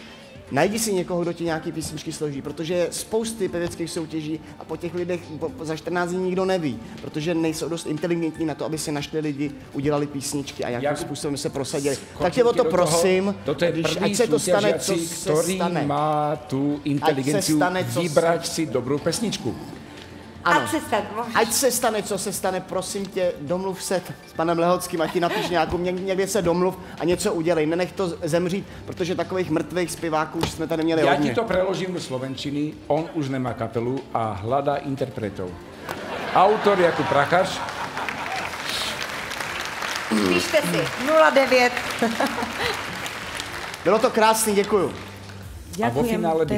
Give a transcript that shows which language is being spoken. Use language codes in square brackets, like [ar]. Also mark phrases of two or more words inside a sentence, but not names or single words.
[cs] Najdi si někoho, kdo ti nějaký písničky složí, protože je spousty pěveckých soutěží a po těch lidech za 14 dní nikdo neví, protože nejsou dost inteligentní na to, aby si našli lidi, udělali písničky a jakým způsobem se prosadili. Tak tě o to prosím, [sk] toto je prvý [cs] ať se to stane, co [sk] súťažiaci, [cs] se [sk] ktorý [cs] stane. [sk] má tú inteligenciu vybrať si dobrú pesničku. [cs] Ano. Ať se stane, Ať se stane, co se stane, prosím tě, domluv se s panem Lehockým, ať ti napíš nějakou, někde se domluv a něco udělej. Nenech to zemřít, protože takových mrtvých zpěváků už jsme tady měli [sk] Ja [cs] hodně. [sk] ti to preložím do slovenčiny, on už nemá kapelu a hľadá interpretov. Autor Jakub Prachař. Píšte si 09. [cs] Bylo to krásný, děkuju. [sk] A vo finále by